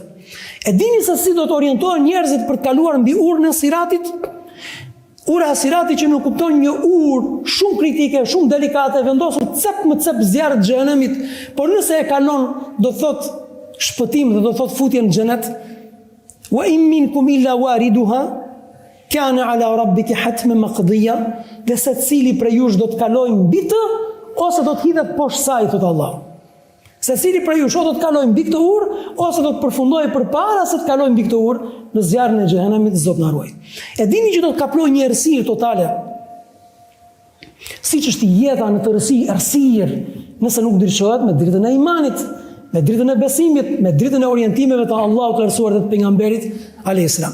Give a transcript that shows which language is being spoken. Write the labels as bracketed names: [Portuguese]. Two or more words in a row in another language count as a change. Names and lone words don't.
[Albanian] E dini se si do të orientohen njerëzit për të kaluar mbi urën e Siratit? Ura e Siratit që nuk kupton një urë shumë kritike, shumë delikate, vendosur cep më cep zjarrit të xhenemit, por nëse e kalon do thot shpëtim dhe do thot futje në xhenet. [Arabic] وإن منكم إلا واردها كان على ربك حتما مقضيا, [Albanian] dhe secili prej jush do të kalojë mbi të ose do të hidhet poshtë saj, thot Allah. Secili prej jush do të kalojë mbi këtë urë ose do të përfundojë përpara se të kalojë mbi këtë urë në zjarrin e xhenemit, Zot na ruaj. E dini që do të kaplojë një errësirë totale. Siç është jeta në tërësi errësirë, nëse nuk ndryshohet me dritën e imanit, me dritën e besimit, me dritën e orientimeve të Allahut të errësuar dhe të pejgamberit [Arabic] عليه السلام.